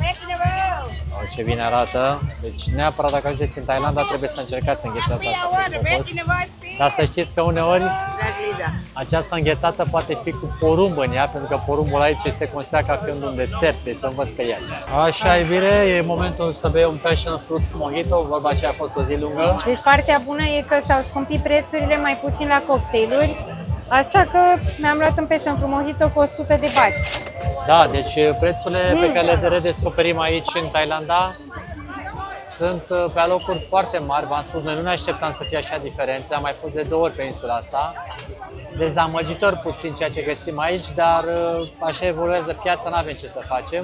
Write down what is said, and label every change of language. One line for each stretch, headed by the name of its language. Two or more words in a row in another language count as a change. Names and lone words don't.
Romanian: Ce bine arată. Deci neapărat dacă ajungeți în Thailanda trebuie să încercați înghețata asta pe cocos. Dar să știți că uneori această înghețată poate fi cu porumb în ea, pentru că porumbul aici este considerat ca fiind un desert, deci să nu vă speriați. Așa e bine, e momentul să bei un
English: passion fruit mojito,
Romanian: vorba aceea a fost o zi lungă. Deci partea bună e că s-au scumpit prețurile mai puțin la cocktailuri, așa că mi-am luat un
English: passion fruit mojito
Romanian: cu 100 de bați. Da, deci prețurile pe care le redescoperim aici în Thailanda sunt pe alocuri foarte mari. V-am spus, noi nu ne așteptam să fie așa diferențe, am mai fost de 2 ori pe insula asta. Dezamăgitor puțin ceea ce găsim aici, dar așa evoluează piața, n-avem ce să facem.